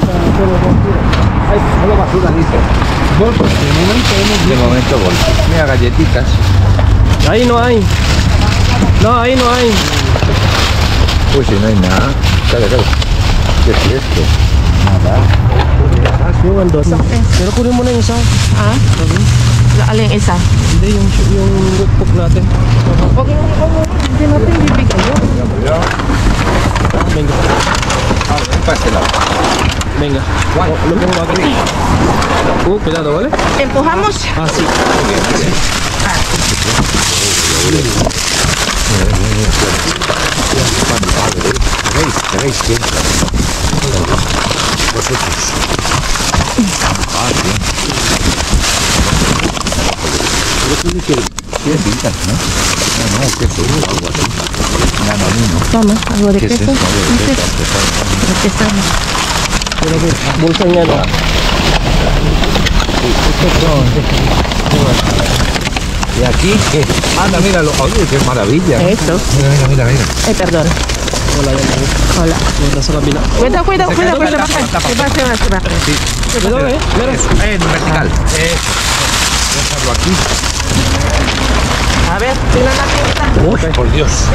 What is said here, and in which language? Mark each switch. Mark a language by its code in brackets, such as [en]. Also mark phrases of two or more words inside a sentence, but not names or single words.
[es] Ay, solo basura, dice. Bolsas. De momento bolsas. Mira, galletitas. Ahí no hay. No, ahí no hay. Uy, si no hay nada. Claro. ¿Qué es esto? Nada. [tl] Yung andun. Pero kunin mo na yung isa. Ah? Alin isa? Hindi, yung rukpok natin. Huwag hindi natin bibigay yun. [es] Venga. Para este lado. Venga. Guay. Lo pongo aquí. Cuidado, ¿vale? Empujamos. Ah, sí. ¿Tenéis siempre? Vosotros. Ah, sí. Tiene pintas, ¿no? No, queso o algo así. Nanonino. Tama, algo de ¿Qué es queso. esto? Algo de queso. De queso. [tl] Bulsa niya, no? [es] ¿Y aquí qué? Anda, míralo. Oye, qué maravilla. Eso. Mira. Ay, perdón. [tl] Wala yan. Wala. Wala sa kabila. [es] Cuidado. Tapa. Se va. Sí. Cuidado, Mira. En vertical. Déjalo aquí. A ver, [tl] tingnan natin ito. [es] Uy, por Dios.